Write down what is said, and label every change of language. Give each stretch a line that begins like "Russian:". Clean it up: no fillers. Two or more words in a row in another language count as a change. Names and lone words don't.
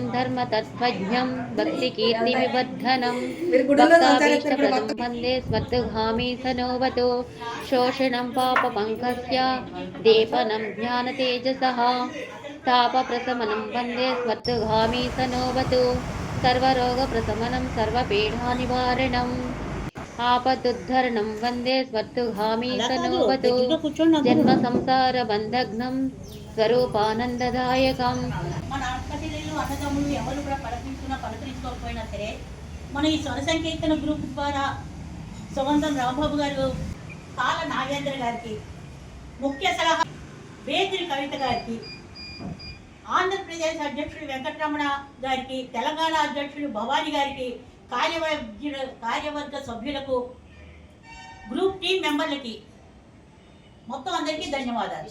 Sanskrit: धर्मतत्त्वज्ञं भक्तिकीर्तिविवर्धनं भक्ताभीष्टप्रदं वन्दे स्मर्तुगामी सनोभतु शोषणं पापपङ्कस्य दीपनं ज्ञानतेजसः तापप्रशमनं वन्दे स्मर्तुगामी सनोभतु सर्वरोगप्रशमनं सर्वपीडानिवारणम् आपदुद्धरणं वन्दे स्मर्तुगामी सनोभतु जन्म संसार बन्धघ्नं స్వరూపానందదాయకం.
Telugu: మన అక్కచెల్లెలు అన్నదమ్ములు ఎవరు కూడా పలకరించుకోకపోయినా సరే మన ఈ స్వర సంకీర్తన గ్రూప్ ద్వారా సుగంధం రాంబాబు గారు, కాల నాగేంద్ర గారికి, ముఖ్య సలహా వేదిరి కవిత గారికి, ఆంధ్రప్రదేశ్ అధ్యక్షుడు వెంకటరమణ గారికి, తెలంగాణ అధ్యక్షుడు భవానీ గారికి, కార్యవర్గ సభ్యులకు,
English: group team members
Telugu: మొత్తం అందరికీ ధన్యవాదాలు.